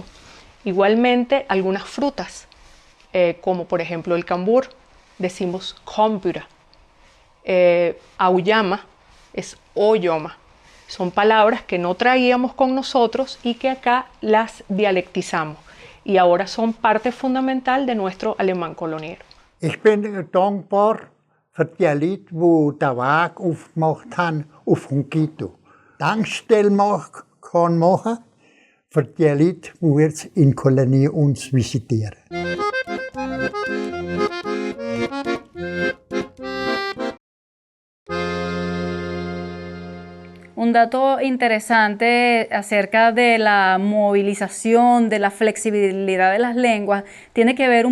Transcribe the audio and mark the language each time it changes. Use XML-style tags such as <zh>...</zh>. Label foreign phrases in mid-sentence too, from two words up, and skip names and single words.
<es>Igualmente, algunas frutas, como por ejemplo el cambur, decimos kompura. Auyama es oyoma. Son palabras que no traíamos con nosotros y que acá las dialectizamos. Y ahora son parte fundamental de nuestro alemán coloniero.</es> <de>Ich bin dankbar für die Leute, die den Weg aufgemacht haben auf Honquito. Tankstelle kann machen für die Leute, die jetzt in Kolonie uns visitieren.</de> <es>Un dato interesante acerca de la movilización, de la flexibilidad de las lenguas, tiene que ver un</es>